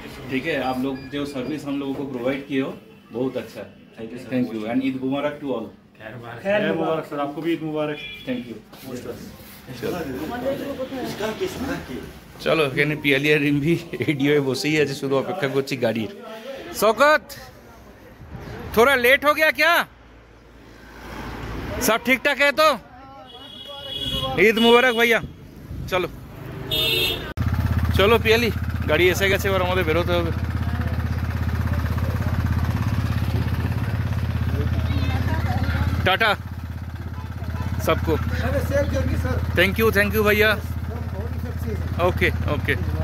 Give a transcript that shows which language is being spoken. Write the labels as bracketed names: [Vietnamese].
[Hindi] ठीक है, आप लोग जो सर्विस हम लोगों को प्रोवाइड किए हो, बहुत अच्छा है। [English] Thank you and Eid Mubarak to all. [Hindi] खैर मुबारक सर, आपको भी ईद मुबारक। [English] Thank you. [Bangla] চলো, এখানে পিয়ালি আর রিম্বি রেডি হয়ে বসেই আছে, শুধু অপেক্ষা করছি গাড়ির। [Hindi] শওকত, थोड़ा लेट हो गया क्या? सब ठीक ठाक है? तो [Bangla] ঈদ মুবারক ভাইয়া। চলো চলো পিয়ালি, গাড়ি এসে গেছে, এবার আমাদের বেরোতে হবে। [Hindi] टाटा सबको। [English] thank you [Hindi] भैया। [English] Okay okay.